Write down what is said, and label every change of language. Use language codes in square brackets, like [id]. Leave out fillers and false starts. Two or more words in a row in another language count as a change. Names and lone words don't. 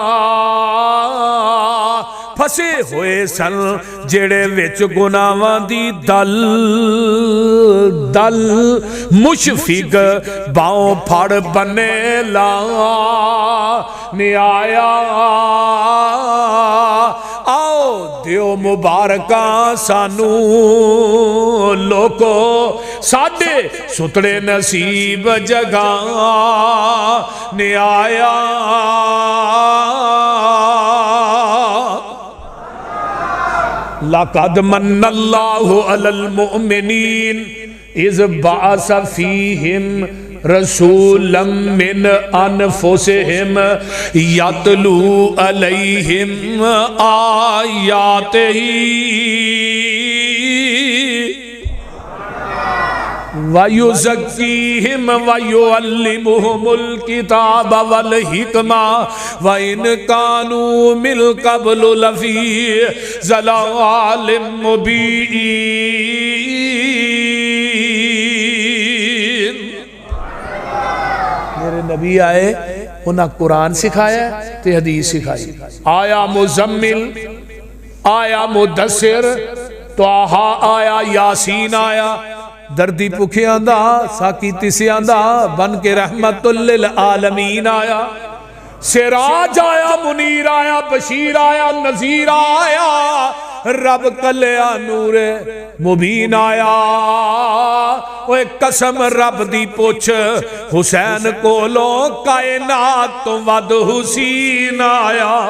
[pa] ਫਸੇ ਹੋਏ ਸਨ ਜਿਹੜੇ ਵਿਚ ਗੁਨਾਹਾਂ ਦੀ ਦਲ ਦਲ, ਮੁਸ਼ਫ਼ਿਕ ਬਾਹੋਂ ਫੜ ਬਨੇ ਲਾ ਨਿਆਇਆ। ਆਓ ਦਿਓ ਮੁਬਾਰਕਾਂ ਸਾਨੂੰ ਲੋਕੋ, ਸਾਡੇ ਸੁੱਤੜੇ ਨਸੀਬ ਜਗਾ ਨਿਆਇਆ। [ar] لقد من الله على المؤمنين إذ بعث فيهم رسولا من أنفسهم يتلو عليهم آياته ويزكيهم ويعلمهم الكتاب والحكمة وإن كانوا من قبل لفي ضلال مبين. [ur] میرے نبی آئے، انہیں قرآن سکھایا تے حدیث سکھائی. [pa] ਆਇਆ ਮੁਜ਼ੱਮਿਲ, ਆਇਆ ਮੁਦੱਸਿਰ, ਤ੍ਵਾਹਾ ਆਇਆ, ਯਾਸੀਨ ਆਇਆ, ਦਰਦੀ ਭੁੱਖਿਆਂ ਦਾ ਸਾਕੀ ਤਿਸਿਆਂ ਦਾ ਬਣ ਕੇ [ar] رحمة للعالمين [pa] आया। ਸਿਰਾਜ ਆਇਆ, ਮੁਨੀਰ ਆਇਆ, ਬਸ਼ੀਰ ਆਇਆ, ਨਜ਼ੀਰ ਆਇਆ, ਰੱਬ ਕੱਲਿਆ ਨੂਰੇ ਮੁਬੀਨ ਆਇਆ। ਓਏ ਕਸਮ ਰੱਬ ਦੀ ਪੁੱਛ ਹੁਸੈਨ ਕੋਲੋਂ ਕਾਇਨਾਤ ਤੋਂ ਵੱਧ ਹੁਸੈਨ ਆਇਆ।